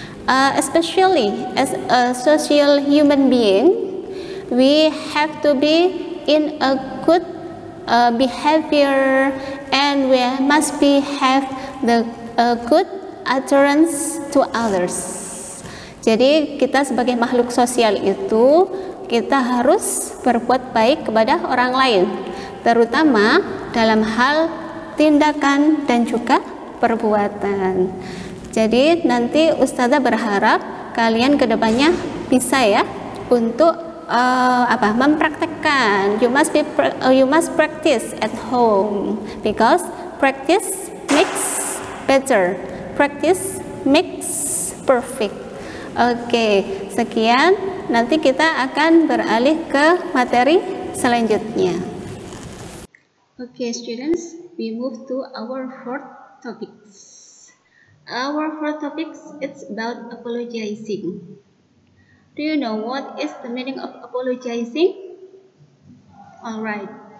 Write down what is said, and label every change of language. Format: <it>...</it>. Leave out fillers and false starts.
<en>Especially as a social human being, we have to be in a good behavior, and we must have the good utterance to others.</en> <id>Jadi kita sebagai makhluk sosial itu kita harus berbuat baik kepada orang lain, terutama dalam hal tindakan dan juga perbuatan. Jadi nanti Ustazah berharap kalian kedepannya bisa ya untuk mempraktekkan.</id> <en>You must practice at home, because practice makes better. Practice makes perfect.</en> <id>Oke, sekian. Nanti kita akan beralih ke materi selanjutnya.</id> <en>Okay, students, we move to our fourth topics. Our fourth topics is about apologizing. Do you know what is the meaning of apologizing? Alright.</en>